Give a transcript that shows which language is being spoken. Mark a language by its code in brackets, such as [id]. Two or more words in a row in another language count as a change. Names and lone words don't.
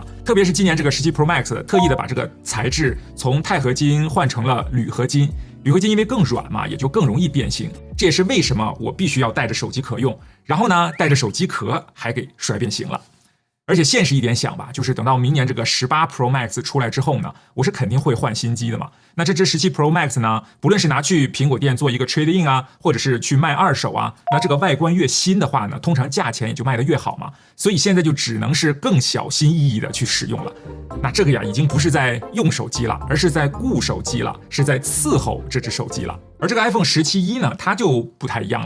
[zh] 特別是今年這個17 Pro Max 特意的把這個材質從鈦合金換成了鋁合金，鋁合金因為更軟嘛，也就更容易變形。這也是為什麼我必須要帶着手機殼用，然後呢帶着手機殼還給摔變形了。而且現實一點想吧，就是等到明年這個18 Pro Max 出來之後呢，我是肯定會換新機的嘛。那這支17 Pro Max 呢，不論是拿去蘋果店做一個 [en] trade in [zh] 啊，或者是去賣二手啊，那這個外觀越新的話呢，通常價錢也就賣得越好嘛。所以現在就只能是更小心翼翼的去使用了。那這個呀，已經不是在用手機了，而是在顧手機了，是在伺候這支手機了。而這個 iPhone 17E 呢，它就不太一樣了。